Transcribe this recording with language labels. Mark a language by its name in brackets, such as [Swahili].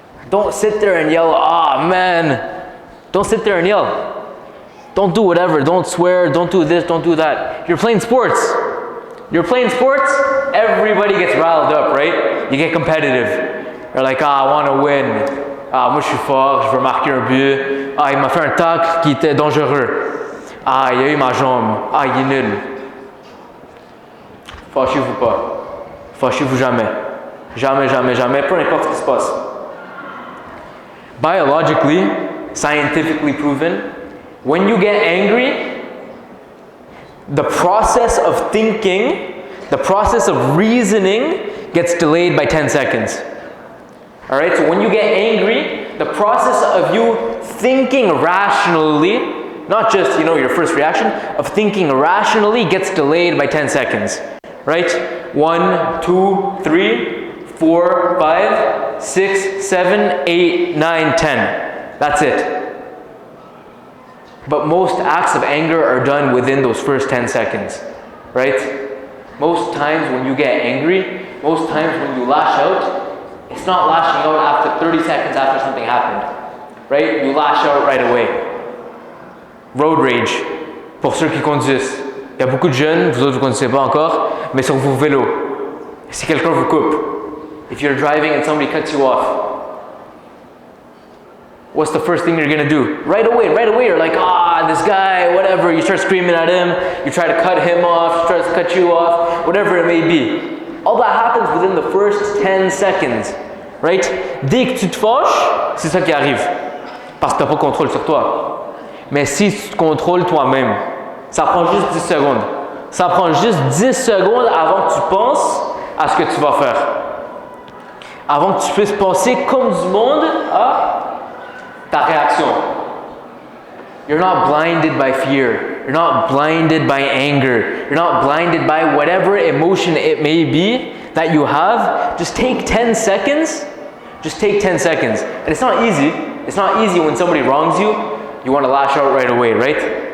[English] Don't sit there and yell, ah, man. Don't sit there and yell. Don't do whatever. Don't swear. Don't do this. Don't do that. You're playing sports. You're playing sports, everybody gets riled up, right? You get competitive. You're like, ah, I want to win. [French] Ah, moi je suis fort, je veux marquer un but. Ah, il m'a fait un tacle qui était dangereux. Ah, il a eu ma jambe. Ah, il est nul. Fâchez-vous pas. Fâchez-vous jamais. Jamais, jamais, jamais, peu importe ce qui se passe. [English] Biologically, scientifically proven, when you get angry, the process of thinking, the process of reasoning gets delayed by 10 seconds. Alright, so when you get angry, the process of you thinking rationally, not just, your first reaction, of thinking rationally gets delayed by 10 seconds. Right? 1, 2, 3, 4, 5, 6, 7, 8, 9, 10. That's it. But most acts of anger are done within those first 10 seconds. Right? Most times when you get angry, most times when you lash out, it's not lashing out after 30 seconds after something happened. Right? You lash out right away. Road rage. [French] Pour ceux qui conduisent. Il y a beaucoup de jeunes, vous autres vous ne connaissez pas encore, mais sur vos vélos. Si quelqu'un vous coupe, [English] if you're driving and somebody cuts you off, what's the first thing you're going to do? Right away, you're like, this guy, whatever. You start screaming at him, you try to cut him off, he tries to cut you off, whatever it may be. All that happens within the first 10 seconds, right? [French] Dès que tu te fâches, c'est ça qui arrive. Parce que tu n'as pas de contrôle sur toi. Mais si tu te contrôles toi-même, ça prend juste 10 secondes. Ça prend juste 10 secondes avant que tu penses à ce que tu vas faire. Avant que tu puisses penser comme du monde à ta réaction. [English] You're not blinded by fear. You're not blinded by anger. You're not blinded by whatever emotion it may be that you have. Just take 10 seconds. Just take 10 seconds. And it's not easy. It's not easy when somebody wrongs you. You want to lash out right away, right?